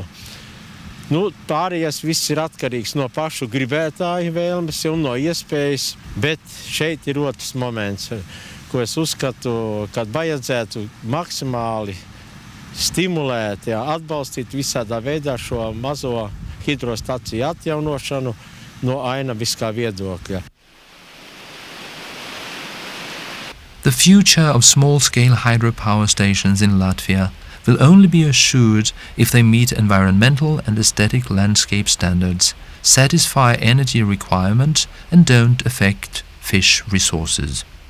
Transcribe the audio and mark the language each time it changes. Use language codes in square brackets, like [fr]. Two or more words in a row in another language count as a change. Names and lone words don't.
[lv] Pārējais viss ir atkarīgs no pašu gribētāju vēlmes un no iespējas, bet šeit ir otrs moments, ko es uzskatu, kad vajadzētu maksimāli stimulēt, atbalstīt visādā veidā šo mazo hidrostaciju atjaunošanu no ainaviskā viedokļa. [en] The future of small-scale hydropower stations in Latvia will only be assured if they meet environmental and aesthetic landscape standards, satisfy energy requirements, and don't affect fish resources.